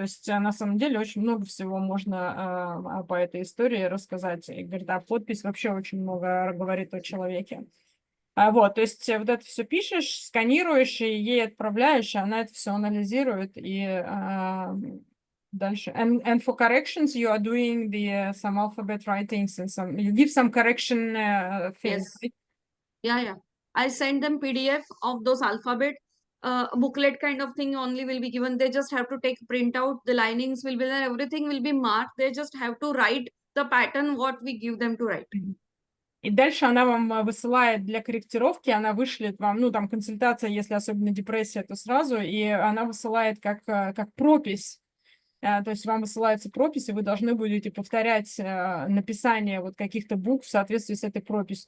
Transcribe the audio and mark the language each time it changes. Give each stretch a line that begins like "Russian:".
Russian: То есть на самом деле очень много всего можно по этой истории рассказать. И говорит, подпись вообще очень много говорит о человеке. Вот, то есть вот это все пишешь, сканируешь и ей отправляешь, и она это все анализирует и дальше.
English: And for corrections, you are doing some alphabet writings and you give some correction things. Yes. Yeah. I send them PDF of those alphabet booklet kind of thing only will be given. They just have to take print out. The linings will be there. Everything will be marked. They just have to write the pattern what we give them to write.
Russian: И дальше она вам высылает для корректировки, она вышлет вам, ну, там, консультация, если особенно депрессия, то сразу, и она высылает как пропись. То есть вам высылается пропись, и вы должны будете повторять написание вот каких-то букв в соответствии с этой прописью.